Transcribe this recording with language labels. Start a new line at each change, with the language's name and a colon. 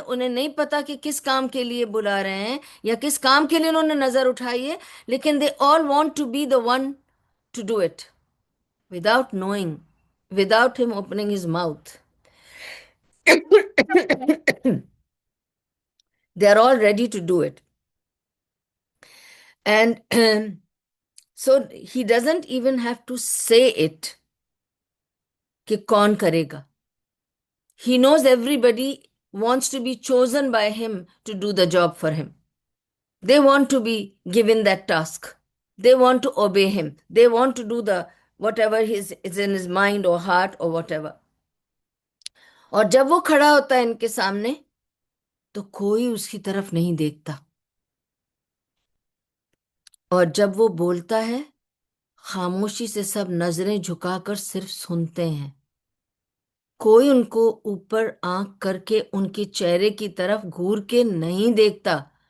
Hindi: उन्हें नहीं पता कि किस काम के लिए बुला रहे हैं या किस काम के लिए उन्होंने नजर उठाई है, लेकिन
English: They all want to be the one to do it without knowing, without him opening his mouth. They are all ready to do it. And so he doesn't even have to say it
Hindi: कि कौन करेगा।
English: He knows everybody wants to be chosen by him to do the job for him. They want to be given that task. They want to obey him. They want to do the whatever is in his mind or heart or whatever.
Hindi: और जब वो खड़ा होता है इनके सामने, तो कोई उसकी तरफ नहीं देखता। और जब वो बोलता है, खामोशी से सब नजरें झुकाकर सिर्फ सुनते हैं। कोई उनको ऊपर आंख करके उनके चेहरे की तरफ घूर के नहीं देखता।